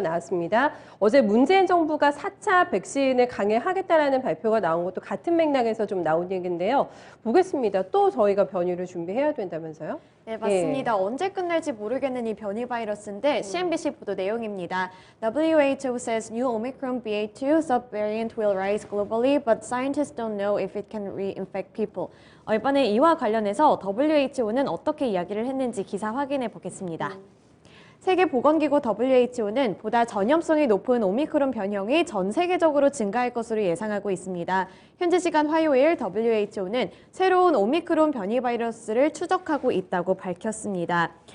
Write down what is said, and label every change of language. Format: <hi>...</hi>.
<ko>네. 나왔습니다. 어제 문재인 정부가 4차 백신을 강행하겠다라는 발표가 나온 것도 같은 맥락에서 좀 나온 얘기인데요. 보겠습니다. 또 저희가 변이를 준비해야 된다면서요? 네, 맞습니다. 언제 끝날지 모르겠는 이 변이 바이러스인데 CNBC 보도 내용입니다.</ko> <en>WHO says new Omicron BA.2 subvariant will rise globally, but scientists don't know if it can reinfect people.</en> <ko>이번에 이와 관련해서 WHO는 어떻게 이야기를 했는지 기사 확인해 보겠습니다. 세계보건기구 WHO는 보다 전염성이 높은 오미크론 변형이 전 세계적으로 증가할 것으로 예상하고 있습니다. 현지 시간 화요일 WHO는 새로운 오미크론 변이 바이러스를 추적하고 있다고 밝혔습니다.</ko>